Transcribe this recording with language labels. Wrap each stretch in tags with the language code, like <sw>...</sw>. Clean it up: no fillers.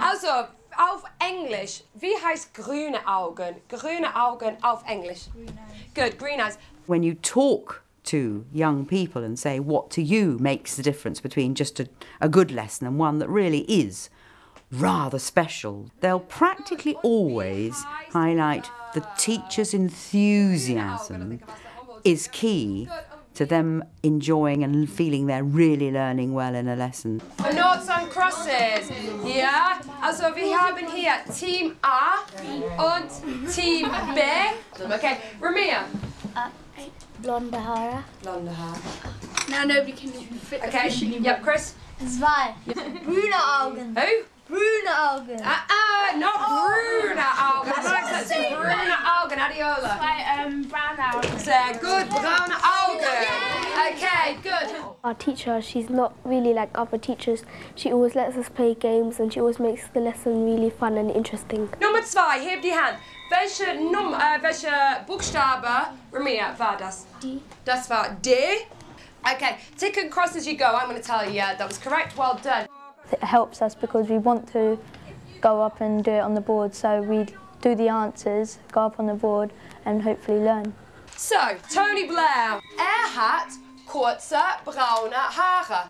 <de>Also, auf Englisch, wie heißt grüne Augen? Grüne Augen auf Englisch.</de> <en>Good, green eyes. When you talk to young people and say what to you makes the difference between just a good lesson and one that really is rather special, they'll practically always highlight the teacher's enthusiasm is key to them enjoying and feeling they're really learning well in a lesson. Noughts and crosses, yeah? Also, we have in here Team A and Team B. Okay, Ramia.</en> <de>Blonde Haare. Blonde Haare.</de> <en>Now nobody can even fit okay. The fish. Yep, Chris.</en> <de>Zwei. Brune Augen.</de> <en>Who?</en> <de>Brune Augen.</de> <en>Not</en> <de>Brune Augen.</de> <en>That's Brune Augen. Adiola.</en> <de>Zwei, brown Augen. Sehr</de> <en>good, brown Augen. Okay, good. Our teacher, she's not really like other teachers. She always lets us play games and she always makes the lesson really fun and interesting.</en> <de>Nummer zwei, heb die Hand. Welche Buchstabe, Ramia, war das? D. Das war D.</de> <en>Okay, tick and cross as you go. I'm going to tell you that was correct. Well done. It helps us because we want to go up and do it on the board. So we do the answers, go up on the board and hopefully learn.</en> <de>So, Tony Blair. Hat kurze braune Haare.</de>